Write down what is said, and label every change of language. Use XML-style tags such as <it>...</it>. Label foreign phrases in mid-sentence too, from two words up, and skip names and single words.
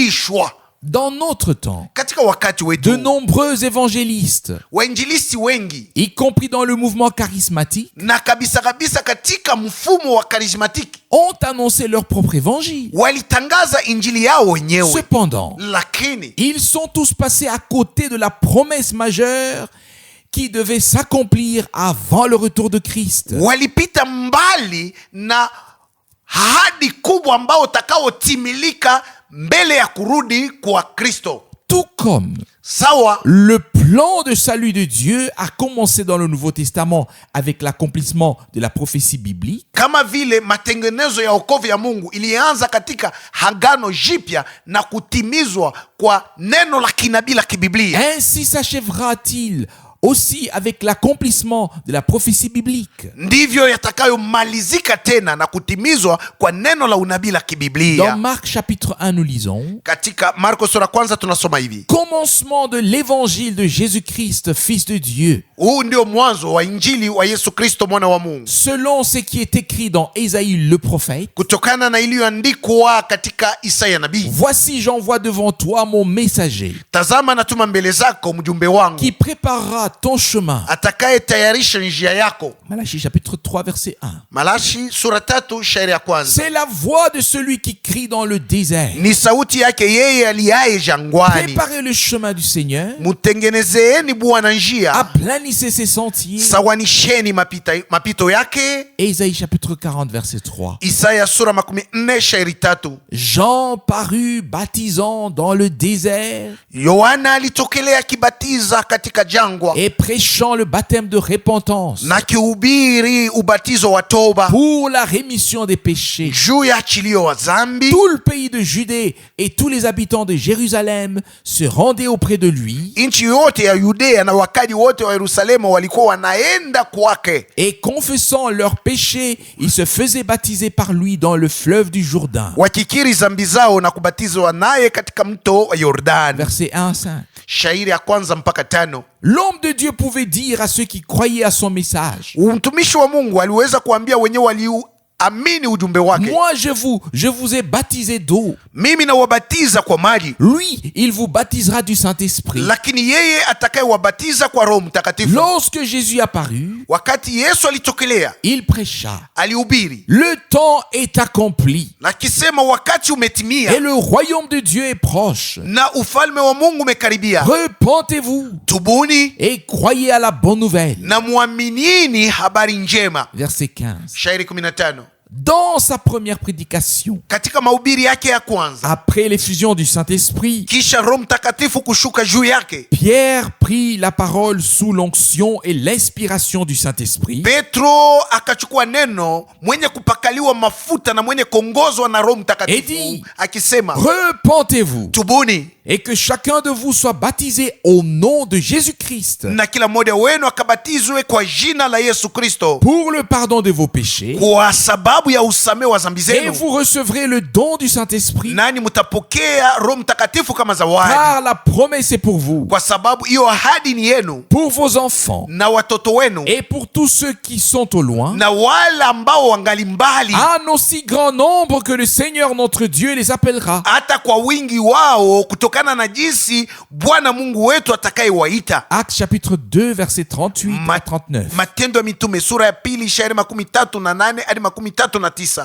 <fr>Dans notre temps,</fr> <sw>Katika wakati</sw> <fr>de</fr> <sw>wetu</sw> <fr>nombreux évangélistes,</fr> <sw>wainjilisti wengi</sw> <fr>y compris dans le mouvement charismatique,</fr> <sw>na kabisa katika mfumo wa karismatiki</sw> <fr>ont annoncé leur propre évangile.</fr> <sw>walitangaza injili yao wenyewe,</sw> <fr>Cependant,</fr> <sw>lakini</sw> <fr>ils sont tous passés à côté de la promesse majeure qui devait s'accomplir avant le retour de Christ.</fr> <sw>walipita mbali na ahadi kubwa ambao utakaotimilika mbele ya kurudi kwa Kristo.</sw> <fr>Tout comme</fr> <sw>Sawa</sw> <fr>le plan de salut de Dieu a commencé dans le Nouveau Testament avec l'accomplissement de la prophétie biblique,</fr> <sw>kama vile matengenezo ya wokovu ya Mungu ilianza katika Agano Jipya na kutimizwa kwa neno la kinabii la kibiblia,</sw> <fr>ainsi s'achèvera-t-il aussi avec l'accomplissement de la prophétie biblique.</fr> <sw>ndivyo yatakayomalizika tena na kutimizwa kwa neno la unabii la</sw> <fr>Dans</fr> <sw>kibiblia.</sw> <fr>Marc chapitre 1, nous lisons:</fr> <sw>Katika Marko sura kwanza tunasoma hivi:</sw> <fr>commencement de l'évangile de Jésus-Christ, Fils de Dieu,</fr> <sw>huu ndio mwanzo wa injili wa Yesu Kristo mwana wa Mungu,</sw> <fr>selon ce qui est écrit dans Ésaïe le prophète.</fr> <sw>kutokana na iliyoandikwa katika Isaya nabii:</sw> <fr>Voici, j'envoie devant toi mon messager,</fr> <sw>tazama natuma mbele zako mjumbe wangu</sw> <fr>qui préparera ton chemin.</fr> <sw>atakayetayarisha njia yako.</sw> <fr>Malachie chapitre 3 verset 1.</fr> <sw>Malachi sura 3 shairi ya kwanza.</sw> <fr>C'est la voix de celui qui crie dans le désert:</fr> <sw>Ni sauti yake yeye aliaye jangwani,</sw> <fr>préparez le chemin du Seigneur,</fr> <sw>mutengenezeeni Bwana njia,</sw> <fr>aplanissez ses sentiers.</fr> <sw>sawanisheni mapito yake.</sw> <fr>Ésaïe chapitre 40 verset 3.</fr> <sw>Isaya sura 40 shairi 3.</sw> <fr>Jean parut baptisant dans le désert</fr> <sw>Yohana alitokelea akibatiza katika jangwa,</sw> <fr>et prêchant le baptême de repentance</fr> <sw>na kihubiri ubatizo wa toba</sw> <fr>pour la rémission des péchés.</fr> <sw>juu ya achilio wa dhambi.</sw> <fr>Tout le pays de Judée et tous les habitants de Jérusalem se rendaient auprès de lui</fr> <sw>Nchi yote ya Yudea na wakaji wote wa Yerusalemu walikuwa wanaenda kwake,</sw> <fr>et confessant leurs péchés, ils se faisaient baptiser par lui dans le fleuve du Jourdain.</fr> <sw>wakikiri dhambi zao na kubatizwa naye katika mto wa Yordani.</sw> <fr>Versets 1 à 5.</fr> <sw>Shairi ya kwanza mpaka 5.</sw> <fr>L'homme de Dieu pouvait dire à ceux qui croyaient à son message:</fr> <sw>Mtumishi wa Mungu aliweza kuambia wenyewe waliamini ujumbe wake,</sw> <fr>moi je vous ai baptisé d'eau.</fr> <sw>mimi nawabatiza kwa maji,</sw> <fr>Lui, il vous baptisera du Saint-Esprit.</fr> <sw>lakini yeye atakayewabatiza kwa Roho Mtakatifu.</sw> <fr>Lorsque Jésus apparut,</fr> <sw>Wakati Yesu alitokelea,</sw> <fr>il prêcha:</fr> <sw>alihubiri</sw> <fr>le temps est accompli</fr> <sw>na kisema wakati</sw> <fr>et</fr> <sw>umetimia</sw> <fr>le royaume de Dieu est proche.</fr> <sw>na ufalme wa Mungu umekaribia.</sw> <fr>Repentez-vous</fr> <sw>Tubuni</sw> <fr>et croyez à la bonne nouvelle.</fr> <sw>na muaminini habari njema.</sw> <fr>Verset 15.</fr> <sw>Shairi 15.</sw> <fr>Dans sa première prédication,</fr> <sw>Katika mahubiri yake ya kwanza,</sw> <fr>après l'effusion du Saint-Esprit,</fr> <sw>kisha Roho Mtakatifu kushuka juu yake,</sw> <fr>Pierre prit la parole sous l'onction et l'inspiration du Saint-Esprit</fr> <sw>Petro akachukua neno, mwenye kupakaliwa mafuta na mwenye kuongozwa na Roho Mtakatifu,</sw> <fr>Edi,</fr> <sw>akisema</sw> <fr>repentez-vous</fr> <sw>tubuni</sw> <fr>et que chacun de vous soit baptisé au nom de Jésus-Christ</fr> <sw>na kila mmoja wenu akabatizwe kwa jina la Yesu Kristo</sw> <fr>pour le pardon de vos péchés,</fr> <sw>kwa sababu ya usamehe wa dhambi</sw> <fr>et</fr> <sw>zenu,</sw> <fr>vous recevrez le don du Saint-Esprit,</fr> <sw>nani mtapokea Roho Mtakatifu kama zawadi,</sw> <fr>car la promesse est pour vous,</fr> <sw>kwa sababu hiyo ahadi ni yenu</sw> <fr>pour vos enfants</fr> <sw>na watoto wenu</sw> <fr>et pour tous ceux qui sont au loin,</fr> <sw>na wale ambao wangali mbali,</sw> <fr>en aussi grand nombre que le Seigneur notre Dieu les appellera.</fr> <sw>hata kwa wingi wao kutokana na jinsi Bwana Mungu wetu atakayewaita.</sw> <fr>Actes chapitre 2 verset 38 à 39.</fr> <sw>Matendo ya Mitume sura ya 2 shairi 38 hadi 39.</sw>